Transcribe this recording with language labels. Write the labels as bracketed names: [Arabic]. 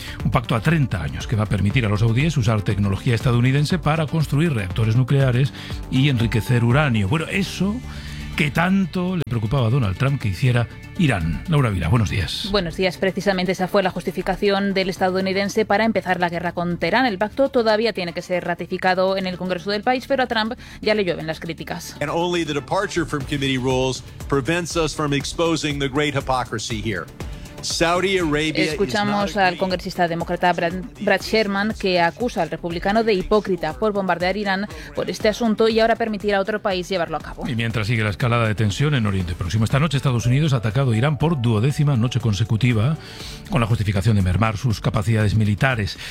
[Spanish] Un pacto a 30 años que va a permitir a los saudíes usar tecnología estadounidense para construir reactores nucleares y enriquecer uranio. Bueno, eso que tanto le preocupaba a Donald Trump que hiciera Irán. Laura Vila, buenos días. Buenos días. Precisamente esa fue la justificación del estadounidense para empezar la guerra con Teherán. El pacto todavía tiene que ser ratificado en el Congreso del país, pero a Trump ya le llueven las críticas. [English] And only the departure from committee rules prevents us from exposing the great hypocrisy here. [Spanish] Escuchamos al congresista demócrata Brad Sherman, que acusa al republicano de hipócrita por bombardear Irán por este asunto y ahora permitir a otro país llevarlo a cabo. Y mientras sigue la escalada de tensión en Oriente Próximo, esta noche Estados Unidos ha atacado Irán por duodécima noche consecutiva con la justificación de mermar sus capacidades militares.